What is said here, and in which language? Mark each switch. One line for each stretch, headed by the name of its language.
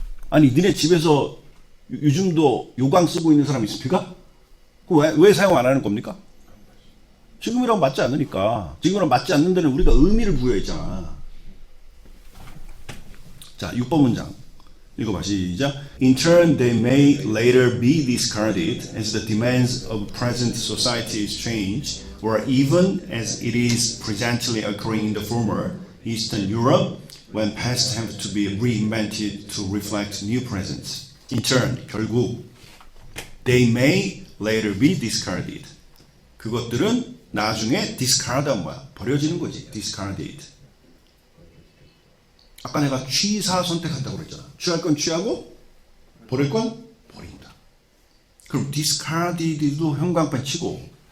Korean: 아니 니네 집에서 요즘도 요강 쓰고 있는 사람 있습니까? 왜 사용 안 하는 겁니까? 지금이랑 맞지 않으니까. 지금이랑 맞지 않는 데는 우리가 의미를 부여했잖아. 자, 6번 문장 읽어봐. 시작.
English: In turn, they may later be discarded as the demands of present societies change, or even as it is presently occurring in the former Eastern Europe, when past have to be reinvented to reflect new presents. In turn,
Korean: 결국
English: they may later be discarded.
Korean: 그것들은 나중에 discard은 뭐야? 버려지는 거지. discarded. 아까 내가 취사 선택한다고 그랬잖아. 취할 건 취하고 버릴 건 버린다. 그럼 discarded도 형광펜 치고